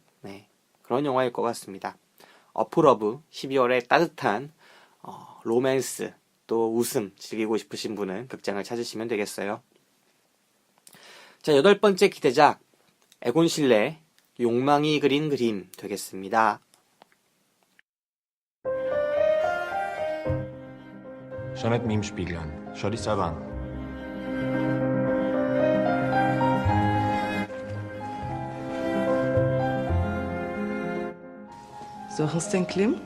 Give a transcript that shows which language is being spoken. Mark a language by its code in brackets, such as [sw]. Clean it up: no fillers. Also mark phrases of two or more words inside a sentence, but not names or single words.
[ko] 네, 그런 영화일 것 같습니다. 어포러브 12월에 따뜻한 로맨스 또 웃음 즐기고 싶으신 분은 극장을 찾으시면 되겠어요. 자, 8번째 기대작 에곤 실레 욕망이 그린 그림 되겠습니다. [de] Schau nicht mir im Spiegel an. Schau dich selber an. Suchen's den Klimt?